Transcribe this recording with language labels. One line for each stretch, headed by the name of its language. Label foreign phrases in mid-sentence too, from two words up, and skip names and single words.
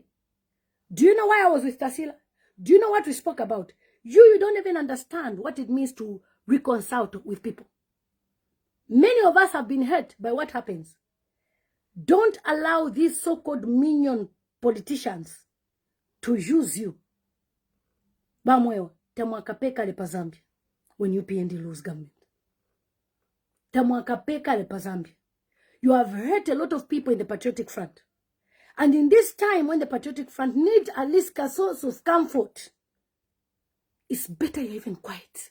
English: Do you know why I was with Tarsila? Do you know what we spoke about? You don't even understand what it means to reconcile with people. Many of us have been hurt by what happens. Don't allow these so-called minion politicians to use you. Mwewa,
Bemba: temwakapeka lepa Zambia
English: when UPND lose government.
Bemba: Temwakapeka lepa Zambia.
English: You have hurt a lot of people in the Patriotic Front. And in this time when the Patriotic Front needs at least a source of comfort, it's better you're even quiet.